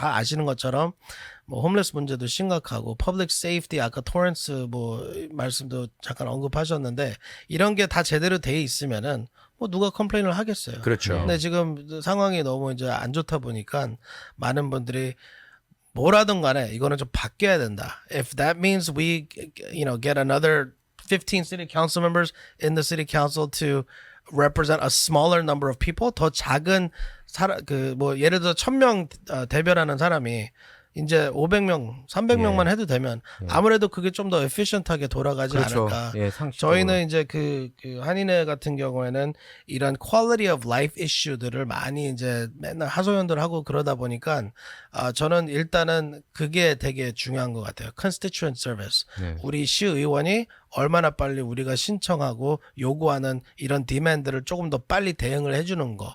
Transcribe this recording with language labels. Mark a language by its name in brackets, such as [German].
[Korean] 다 아시는 것처럼 뭐 홈레스 문제도 심각하고 [English] public safety [Korean] 아까 토렌스 뭐 말씀도 잠깐 언급하셨는데 이런 게 다 제대로 돼 있으면은 뭐 누가 컴플레인을 하겠어요. 그렇죠. 근데 지금 상황이 너무 이제 안 좋다 보니까 많은 분들이 뭐라든 간에 이거는 좀 바뀌어야 된다. [English] If that means we get another 15 city council members in the city council to represent a smaller number of people [Korean] 더 작은 뭐 예를 들어 1000명 대변하는 사람이 이제 500명, 300명만 해도 되면 아무래도 그게 좀 더 efficient하게 돌아가지 그렇죠. 않을까. 예, 상식적으로. 저희는 이제 그 한인회 같은 경우에는 이런 [English] quality of life [Korean] issue들을 많이 이제 맨날 하소연들 하고 그러다 보니까 저는 일단은 그게 되게 중요한 것 같아요. [English] constituent service. [Korean] 네. 우리 시의원이 얼마나 빨리 우리가 신청하고 요구하는 이런 디맨드를 조금 더 빨리 대응을 해주는 거.